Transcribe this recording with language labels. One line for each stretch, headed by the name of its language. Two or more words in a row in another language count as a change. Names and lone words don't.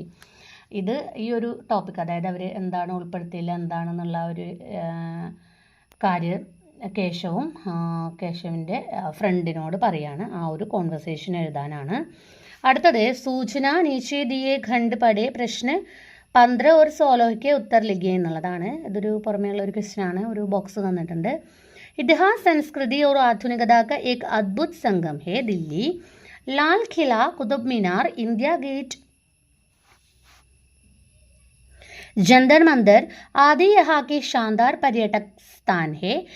Malayalam: ഇത് ഈ ഒരു ടോപ്പിക്, അതായത് അവർ എന്താണ് ഉൾപ്പെടുത്തിയില്ല എന്താണെന്നുള്ള ഒരു കാര്യം കേശവിൻ്റെ ഫ്രണ്ടിനോട് പറയാണ്. ആ ഒരു കോൺവെർസേഷൻ എഴുതാനാണ്. അടുത്തത്
Hindi: सूचना नीचे दिए खंड पढ़े प्रश्न 15 और 16 के उत्तर लिखे എന്നുള്ളതാണ്.
Malayalam: ഇതൊരു പുറമേയുള്ള ഒരു ക്വസ്റ്റ്യൻ ആണ്. ഒരു ബോക്സ് തന്നിട്ടുണ്ട്.
Hindi: इतिहास, संस्कृति और आधुनिकता का एक अद्भुत संगम है दिल्ली. लाल किला, कुतुब मीनार, इंडिया गेट, जंतर मंतर आदि यहाँ के शानदार पर्यटक स्थान है.